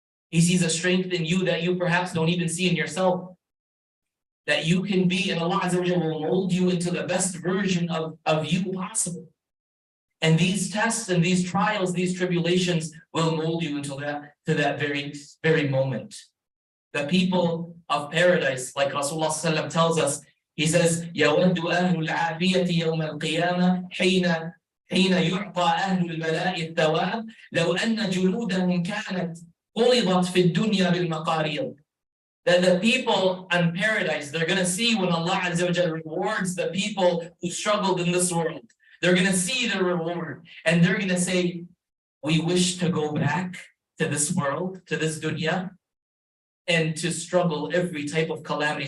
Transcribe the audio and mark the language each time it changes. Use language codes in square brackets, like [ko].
[en] He sees a strength in you that you perhaps don't even see in yourself. That you can be, and Allah Azza wa Jalla will mold you into the best version of you possible. And these tests and these trials, these tribulations will mold you into that very moment. The people of paradise, like Rasulullah sallallahu alaihi wasallam tells us, he says, [ar] يَوَدُّ أَهْلُ الْعَافِيَةِ يَوْمَ الْقِيَامَةِ حين يعطى أهل البلاء الثواب لو أن جلودهم كانت قلضت في الدنيا بالمقاريض. [en] That the people in paradise, they're going to see when Allah Azza wa Jalla rewards the people who struggled in this world. They're going to see the reward and they're going to say, we wish to go back to this world, to this dunya, and to struggle every type of calamity.